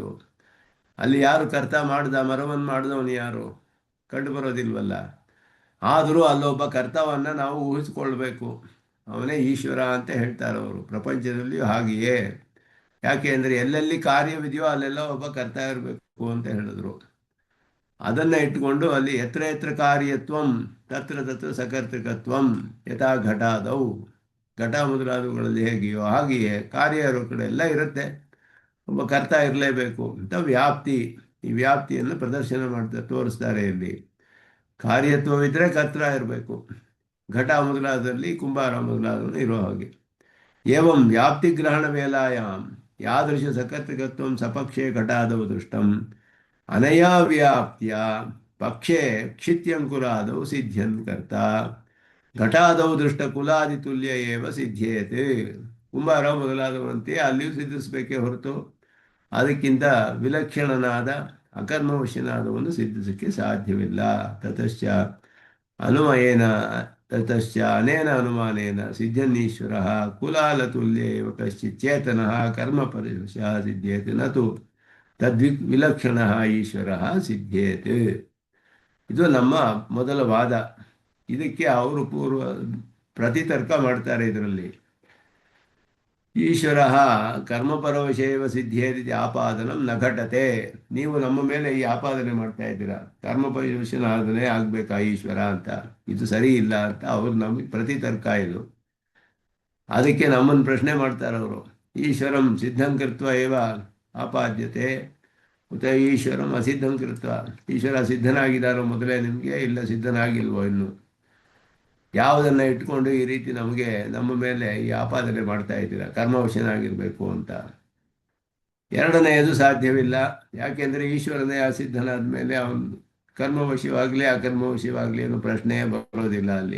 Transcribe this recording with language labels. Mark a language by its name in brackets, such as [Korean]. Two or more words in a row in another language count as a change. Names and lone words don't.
[Kannada] ಅಲ್ಲಿ ಯಾರು ಕರ್ತ ಮರವನ್ನು ಮಾಡಿದವನು ಯಾರು ಕಂಡು ಬರೋದಿಲ್ವಲ್ಲ. ಆದರೂ ಅಲ್ಲೊಬ್ಬ ಕರ್ತವನ್ನು ನಾವು ಊಹಿಸ್ಕೊಳ್ಬೇಕು. ಅವನೇ ಈಶ್ವರ ಅಂತ ಹೇಳ್ತಾರೆ ಅವರು. ಪ್ರಪಂಚದಲ್ಲಿ ಹಾಗೆಯೇ. ಯಾಕೆ ಅಂದರೆ ಎಲ್ಲೆಲ್ಲಿ ಕಾರ್ಯವಿದೆಯೋ ಅಲ್ಲೆಲ್ಲ ಒಬ್ಬ ಕರ್ತ ಇರಬೇಕು ಅಂತ ಹೇಳಿದ್ರು. ಅದನ್ನು ಇಟ್ಟುಕೊಂಡು ಅಲ್ಲಿ [Sanskrit] ಯತ್ರ ಯತ್ರ ಕಾರ್ಯತ್ವಂ ತತ್ರ ತತ್ರ ಸಕರ್ತೃಕತ್ವಂ ಯಥಾ ಘಟಾದವು. [Kannada] ಘಟ ಮೊದಲಾದವುಗಳಲ್ಲಿ ಹೇಗೆಯೋ ಹಾಗೆಯೇ ಕಾರ್ಯ ಇರೋ ಕಡೆ ಎಲ್ಲ ಇರುತ್ತೆ, ಒಬ್ಬ ಕರ್ತ ಇರಲೇಬೇಕು ಅಂತ ವ್ಯಾಪ್ತಿ. ಈ ವ್ಯಾಪ್ತಿಯನ್ನು ಪ್ರದರ್ಶನ ತೋರಿಸ್ತಾರೆ ಇಲ್ಲಿ. ಕಾರ್ಯತ್ವವಿದ್ದರೆ ಕರ್ತ ಇರಬೇಕು. ಘಟ ಮೊದಲಾದಲ್ಲಿ ಕುಂಬಾರ ಮೊದಲಾದವನು ಇರೋ ಹಾಗೆ. [Sanskrit] ಏವಂ ವ್ಯಾಪ್ತಿಗ್ರಹಣ ವೇಲಾಯಾಮ್ ಯಾದೃಶ ಸಕರ್ತೃಕತ್ವಂ ಸಪಕ್ಷೇ ಘಟಾದವು ದೃಷ್ಟಂ ಅನಯಾ ವ್ಯಾಪ್ತಿಯ ಪಕ್ಷೇ ಕ್ಷಿತ್ಯಂಕುರಾದವು ಸಿದ್ಧ್ಯನ್ ಕರ್ತ ಘಟಾದವು ದೃಷ್ಟ ಕುಲಾದಿ ತುಲ್ಯ ಏವ ಸಿದ್ಧೇತೆ. [Kannada] ಕುಂಬಾರ ಮೊದಲಾದವಂತೆ ಅಲ್ಲಿಯೂ ಸಿದ್ಧಿಸಬೇಕೇ ಹೊರತು ಅದಕ್ಕಿಂತ ವಿಲಕ್ಷಣನಾದ ಅಕರ್ಮವಶ್ಯನಾದವನ್ನು ಸಿದ್ಧಿಸಕ್ಕೆ ಸಾಧ್ಯವಿಲ್ಲ. [Sanskrit] ತತಶ್ಚ ಅನುಮಯೇನ ತತಶ್ಚ ಅನೇನ ಅನುಮಾನೇನ ಸಿದ್ಧನ್ನೀಶ್ವರ ಕುಲಾಲತುಲ್ಯ ಏವ ಕಶ್ಚಿತ್ ಚೇತನಃ ಕರ್ಮಪರಿವಶಃ ಸಿದ್ಧ್ಯೇತೆ ನತು ವಿಲಕ್ಷಣ ಈಶ್ವರ ಸಿದ್ಧೇತೆ. [Kannada] ಇದು ನಮ್ಮ ಮೊದಲ ವಾದ. ಇದಕ್ಕೆ ಅವರು ಪ್ರತಿತರ್ಕ ಮಾಡ್ತಾರೆ. [Sanskrit] ಇದರಲ್ಲಿ ಈಶ್ವರ ಕರ್ಮಪರವಶೇವ ಸಿದ್ಧೇತಿ ಆಪಾದನಂ ನ ಘಟತೆ. [Kannada] ನೀವು ನಮ್ಮ ಮೇಲೆ ಈ ಆಪಾದನೆ ಮಾಡ್ತಾ ಇದ್ದೀರಾ, ಕರ್ಮಪರವಶನಾದನೆ ಆಗ್ಬೇಕಾ ಈಶ್ವರ ಅಂತ. ಇದು ಸರಿ ಇಲ್ಲ ಅಂತ ಅವ್ರು ನಮಗೆ ಪ್ರತಿತರ್ಕ ಇದು. ಅದಕ್ಕೆ ನಮ್ಮನ್ನು ಪ್ರಶ್ನೆ ಮಾಡ್ತಾರೆ ಅವರು. [Sanskrit] ಈಶ್ವರಂ ಸಿದ್ಧಂ ಕೃತ್ವ ಏವ ಆಪಾದ್ಯತೆ ಉತ ಈಶ್ವರಂ ಅಸಿದ್ಧಂ ಕೃತ್ವ. [Kannada] ಈಶ್ವರ ಸಿದ್ಧನಾಗಿದ್ದಾರೋ ಮೊದಲೇ ನಿಮಗೆ, ಇಲ್ಲ ಸಿದ್ಧನಾಗಿಲ್ವೋ ಇನ್ನು? ಯಾವುದನ್ನು ಇಟ್ಕೊಂಡು ಈ ರೀತಿ ನಮ್ಮ ಮೇಲೆ ಈ ಆಪಾದನೆ ಮಾಡ್ತಾ ಇದ್ದೀರಾ, ಕರ್ಮವಶನಾಗಿರಬೇಕು ಅಂತ? ಎರಡನೆಯದು ಸಾಧ್ಯವಿಲ್ಲ. ಯಾಕೆಂದರೆ ಈಶ್ವರನೇ ಅಸಿದ್ಧನಾದ ಮೇಲೆ ಅವನು ಕರ್ಮವಶವಾಗಲಿ ಅಕರ್ಮವಶವಾಗಲಿ ಅನ್ನೋ ಪ್ರಶ್ನೆಯೇ ಬರೋದಿಲ್ಲ ಅಲ್ಲಿ.